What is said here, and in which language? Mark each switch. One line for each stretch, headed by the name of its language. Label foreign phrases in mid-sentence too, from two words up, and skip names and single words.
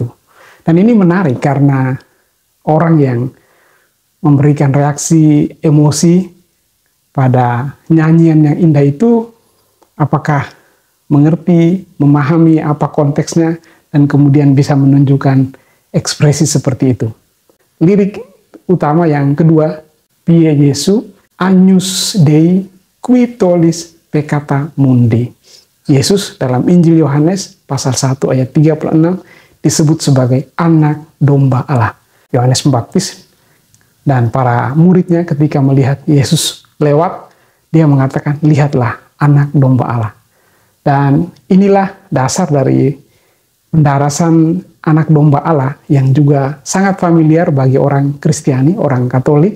Indonesian: Dan ini menarik karena orang yang memberikan reaksi emosi pada nyanyian yang indah itu apakah mengerti, memahami apa konteksnya, dan kemudian bisa menunjukkan ekspresi seperti itu. Lirik utama yang kedua,
Latin: Pie Yesus, Agnus Dei, qui tollis peccata mundi.
Indonesian: Yesus dalam Injil Yohanes pasal 1 ayat 36 disebut sebagai anak domba Allah. Yohanes Pembaptis dan para muridnya ketika melihat Yesus lewat, dia mengatakan, lihatlah anak domba Allah. Dan inilah dasar dari pendarasan anak domba Allah yang juga sangat familiar bagi orang Kristiani, orang Katolik.